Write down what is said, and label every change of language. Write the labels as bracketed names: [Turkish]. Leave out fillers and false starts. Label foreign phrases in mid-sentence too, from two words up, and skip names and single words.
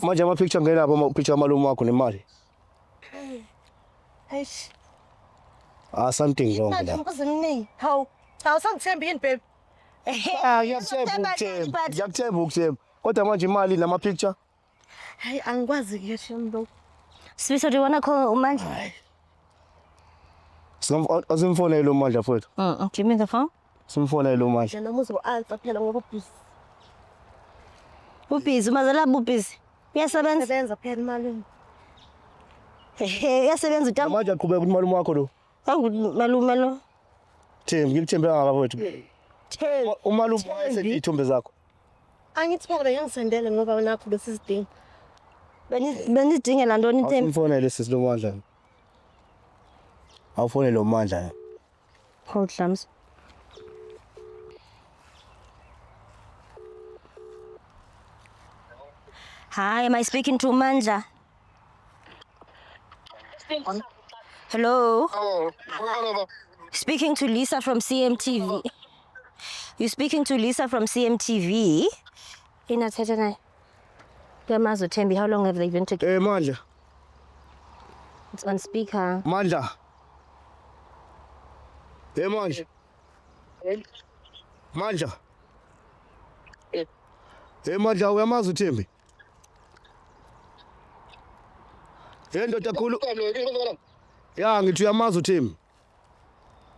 [Zulu] Manje ama-picture ngena lapha ama-picture amalume wakho nemali. Eish. [English] Something wrong [Zulu] Manje la. ngikuziningi. Hawu. Hawu sangithemba yini babe? Ngiyakuthemba ukuthemba. Kodwa manje imali nama-picture. Hayi angikwazi kuyesho lo. [English] Sifiso, do you wanna call Umandla? [Zulu] Asimfonele uMandla mfowethu. [English] Give me the phone. [Zulu] Simfonele uMandla. Noma uzo-answer phela ngoba busy. Ubhizi, umazalaba ubhizi. Uyasebenza? Sebenza phela malume. Uyasebenza uTambo. Manje aqhubeka ukuthi malume wakho lo. Malume lo. Thembi, ngikuthembe kangaka mfowethu. Umalume wayesethi ithombe zakho. Angithi phela ngiyangisendele ngoba nakho besisidinga. [Xhosa] Benidingela ntoni Thembi? [Zulu] Simfonele sisi lo Mandla. Awufonele uMandla. [English] Hold thumbs. Hi, am I speaking to Umandla? Hello? Speaking to Lisa from CMTV. You're speaking to Lisa from CMTV. [Xhosa] Inathetha naye. Kuyamazi Thembi, [English] how long have they been together? Mandla. It's on speaker. Mandla. Mandla. Mandla. [Zulu] Mandla uyamazi uThembi? Ndoda khulu. Ya ngithi uyamazi uThembi.